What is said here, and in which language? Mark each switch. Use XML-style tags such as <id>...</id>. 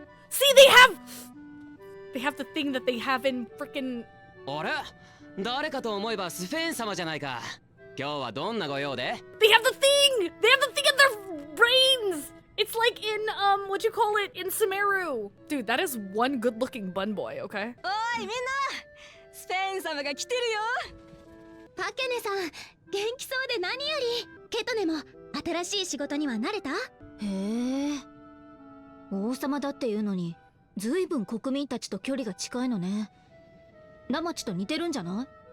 <en>See, they have the thing that they have in frickin'.</en> <ja>あれ誰かと思えばスフェーン様じゃないか。今日はどんなご用で</ja> <en>They have the thing! They have the thing in their brains! It's like in, what you call it, in Sumeru. Dude, that is one good-looking bun boy, okay?</en> <ja>おいみんなスフェーン様が来てるよパケネさん元気そうで何よりケトネも新しい仕事には慣れたへえ王様だっていうのにずいぶん国民たちと距離が近いのねラマチと似てるんじゃない</ja>